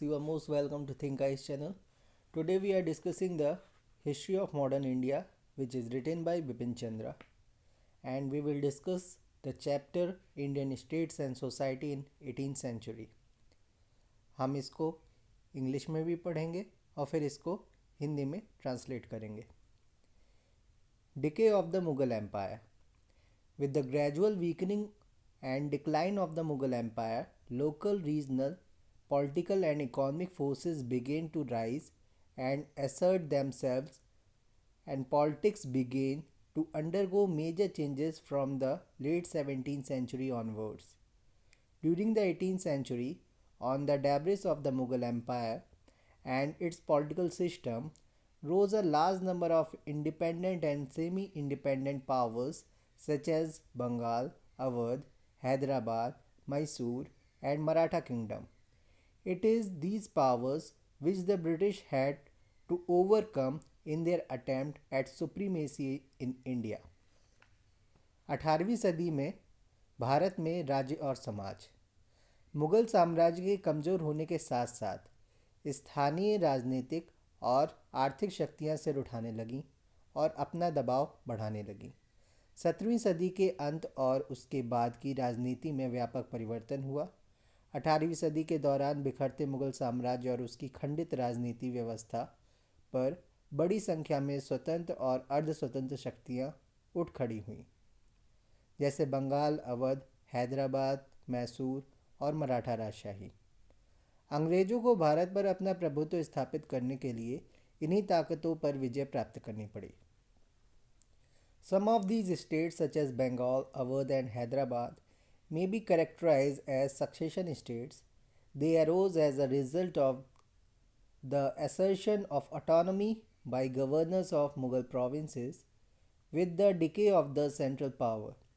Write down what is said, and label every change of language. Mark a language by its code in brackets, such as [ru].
[en] You are most welcome to Think Eyes channel. Today we are discussing the history of modern India, which is written by Bipin Chandra, and we will discuss the chapter Indian States and Society in 18th Century. [hi] हम इसको English में भी पढ़ेंगे और फिर इसको हिंदी में translate करेंगे. [en] Decay of the Mughal Empire. With the gradual weakening and decline of the Mughal Empire, local, regional, political, and economic forces began to rise and assert themselves, and politics began to undergo major changes from the late 17th century onwards. During the 18th century, on the debris of the Mughal Empire and its political system, rose a large number of independent and semi independent powers such as Bengal, Awadh, Hyderabad, Mysore, and Maratha Kingdom. It is these powers which the British had to overcome in their attempt at supremacy in India. [hi] 18वीं सदी में भारत में राज्य और समाज. मुगल साम्राज्य के कमज़ोर होने के साथ साथ स्थानीय राजनीतिक और आर्थिक शक्तियां सिर उठाने लगीं और अपना दबाव बढ़ाने लगीं. 17वीं सदी के अंत और उसके बाद की राजनीति में व्यापक परिवर्तन हुआ. 18वीं सदी के दौरान बिखरते मुगल साम्राज्य और उसकी खंडित राजनीति व्यवस्था पर बड़ी संख्या में स्वतंत्र और अर्ध स्वतंत्र शक्तियां उठ खड़ी हुईं, जैसे बंगाल, अवध, हैदराबाद, मैसूर और मराठा राजशाही. अंग्रेजों को भारत पर अपना प्रभुत्व स्थापित करने के लिए इन्हीं ताकतों पर विजय प्राप्त करनी पड़ी. [en] Some of these states, such as Bengal, Awadh, and Hyderabad, may be characterized as succession states. They arose as a result of the assertion of autonomy by governors of Mughal provinces with the decay of the central power.